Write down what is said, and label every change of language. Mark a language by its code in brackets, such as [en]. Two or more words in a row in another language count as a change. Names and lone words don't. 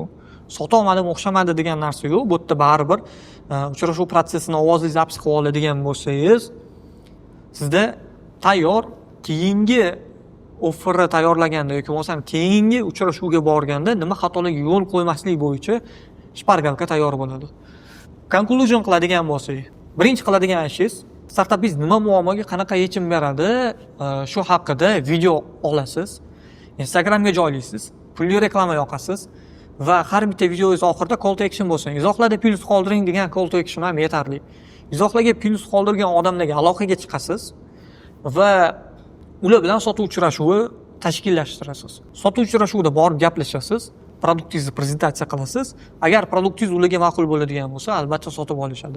[uz] Sota olmadim, o'xshamadi degan narsa yo'q. Bu yerda baribir uchrashuv protsessini ovozli zapis qilib oladigan bo'lsangiz, sizda tayyor keyingi offerni tayyorlaganda yoki bo'lmasam keyingi uchrashuvga borganda nima xatolarga yo'l qo'ymaslik bo'yicha shpargalka tayyor bo'ladi. Conclusion qiladigan bo'lsak, birinchi qiladigan ishingiz startapingiz nima muammoga qanaqa yechim beradi, shu haqida video olasiz, Instagramga joylaysiz, pulli reklama yoqasiz va har bitta videoingiz oxirida [en] call to action [uz] bo'lsin. Izohlarda plus qoldiring degan [en] call to action [uz] ham yetarli. Izohlarga plus qoldirgan odamlarga aloqaga chiqasiz va ular bilan sotuv uchrashuvi tashkillashtirasiz. Sotuv uchrashuvida borib gaplashasiz, produktingizni prezentatsiya qilasiz. Agar produktingiz ularga ma'qul bo'ladigan bo'lsa, albatta sotib olishadi.